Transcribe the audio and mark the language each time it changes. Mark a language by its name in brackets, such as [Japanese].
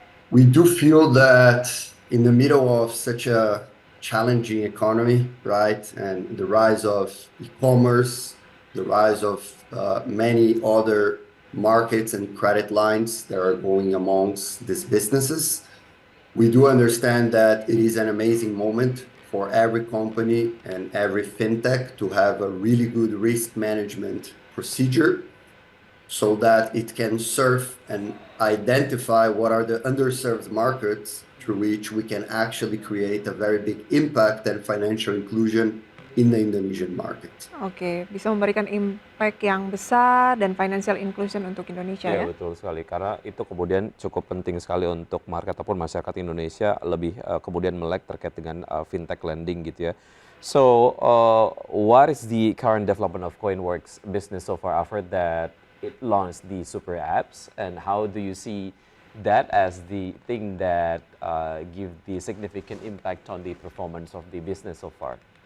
[English] We do feel that in the middle of such a challenging economy, right, and the rise of e-commerce, the rise of many other markets and credit lines that are going amongst these businesses, we do understand that it is an amazing moment for every company and every fintech to have a really good risk management procedure so that it can serve and identify what are the underserved markets through which we can actually create a very big impact and financial inclusion in the Indonesian market. [Indonesian] Oke, bisa memberikan impact yang besar dan financial inclusion untuk Indonesia ya? Ya betul sekali, karena itu kemudian cukup penting sekali untuk market ataupun masyarakat Indonesia lebih kemudian melek terkait dengan fintech lending gitu ya. [English] So, what is the current development of KoinWorks business so far after that it launched the super apps, and how do you see that as the thing that give the significant impact on the performance of the business so far?